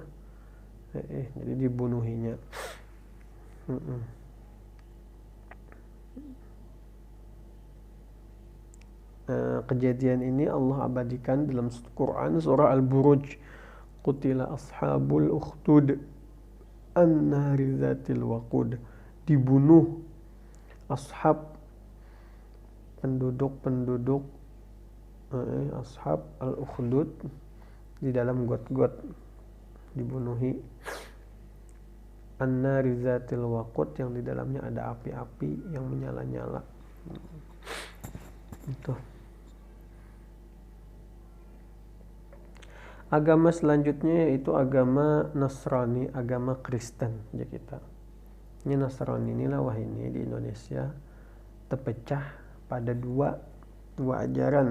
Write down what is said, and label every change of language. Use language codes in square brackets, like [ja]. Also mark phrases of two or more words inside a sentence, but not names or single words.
[id] Jadi dibunuhinya. Kejadian ini Allah abadikan dalam Quran surah Al-Buruj. [ar] قُتِلَ أَصْحَابُ الْأُخْدُودِ النَّارِ ذَاتِ الْوَقُودِ. [id] Dibunuh ashab penduduk [ar] أصحاب الأخدود [id] di dalam got-got, dibunuhi [ar] النار ذات الوقود [id] yang di dalamnya ada api-api yang menyala-nyala. Itu. Agama selanjutnya yaitu agama Nasrani, agama Kristen ya kita. Ini Nasrani inilah wah ini di Indonesia terpecah pada dua ajaran.